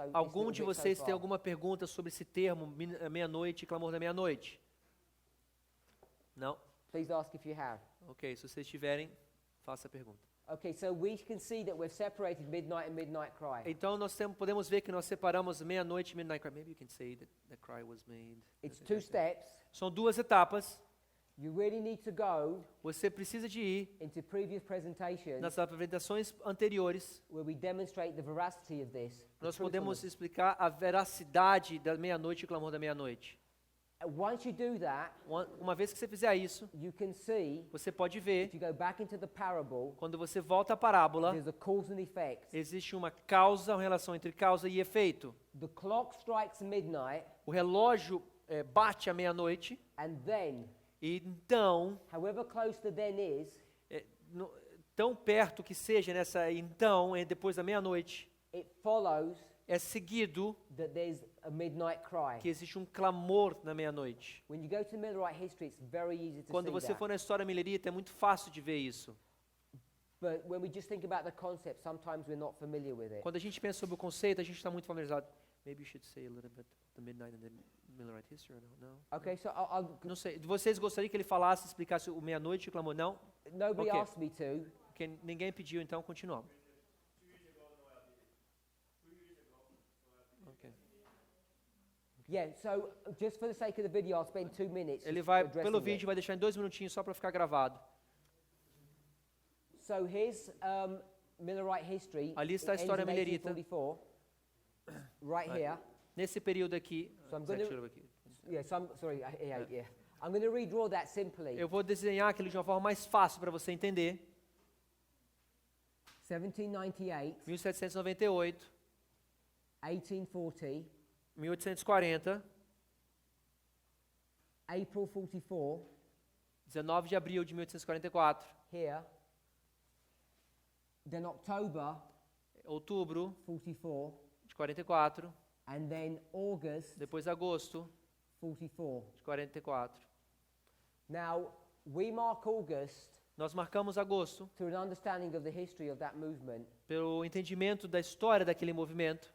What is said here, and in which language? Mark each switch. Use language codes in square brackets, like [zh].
[pt] Algum de vocês tem alguma pergunta sobre esse termo, meia-noite, clamor da meia-noite? Não? [en] Please ask if you have. [pt] Ok, se vocês tiverem, faça a pergunta. [en] Okay, so we can see that we've separated midnight and midnight cry. [pt] Então nós podemos ver que nós separamos meia-noite e [en] midnight cry. Maybe you can say that the cry was made. It's 2 steps. [pt] São 2 etapas. [en] You really need to go [pt] Você precisa de ir [en] into previous presentations [pt] nas apresentações anteriores. [en] where we demonstrate the veracity of this. the [pt] Nós podemos [en] truthfulness. [pt] explicar a veracidade da meia-noite e o clamor da meia-noite. [en] Once you do that, [pt] Uma vez que você fizer isso, [en] you can see, [pt] você pode ver, [en] if you go back into the parable, [pt] quando você volta à parábola, [en] there's a cause and effect. [pt] existe uma causa, uma relação entre causa e efeito. [en] The clock strikes midnight, [pt] O relógio bate à meia-noite, [en] and then, [pt] e então, [en] however close the then is, [pt] tão perto que seja depois da meia-noite, [en] it follows [pt] é seguido [en] that there's a midnight cry. [pt] que existe um clamor na meia-noite. [en] When you go to Millerite history, it's very easy to [pt] Quando [en] see [pt] você [en] that. [pt] for na história milerita, é muito fácil de ver isso. [en] But when we just think about the concept, sometimes we're not familiar with it. [pt] Quando a gente pensa sobre o conceito, a gente está muito familiarizado. [en] Maybe you should say a little bit the midnight and the Millerite history, or no? Okay, so [pt] Não sei. Vocês gostariam que ele falasse, explicasse o meia-noite e o clamor? Não? [en] nobody Okay. asked me to. [pt] Porque ninguém pediu, então continuamos. Ok. [en] Yeah, so just for the sake of the video, I'll spend 2 minutes [pt] Ele [en] just [pt] vai, [en] addressing [pt] pelo [en] it. [pt] vídeo, vai deixar em 2 minutinhos só para ficar gravado. [en] So here's Millerite history. [pt] Ali está a [en] It ends [pt] história [en] in [pt] milerita. [en] 1844, right Right. here. [pt] Nesse período aqui, [en] So I'm [pt] Zé, [en] gonna- [pt] tira aqui. [en] Yeah, yeah. I'm going to redraw that simply. [pt] Eu vou desenhar aquilo de uma forma mais fácil para você entender. [en] 1798, [pt] 1798, [en] 1840, [pt] 1840, [en] April 44, [pt] 19 de abril de 1844, [en] here. Then October [pt] outubro [en] 44, [pt] de 44, [en] and then August [pt] depois agosto [en] 44. 44. [pt] de 44. [en] Now, we mark August [pt] Nós marcamos agosto [en] through an understanding of the history of that movement. [pt] pelo entendimento da história daquele movimento,